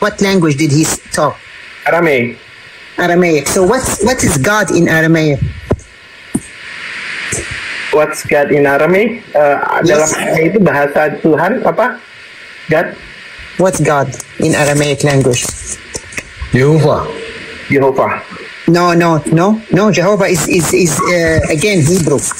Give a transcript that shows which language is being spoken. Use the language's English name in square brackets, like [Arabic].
[English] What language did he talk? Aramaic. Aramaic. So what is God in Aramaic? What's God in Aramaic? [Indonesian] Dalam Aramaic itu bahasa Tuhan apa? [English] God. What's God in Aramaic language? Jehovah. No. Jehovah is again Hebrew.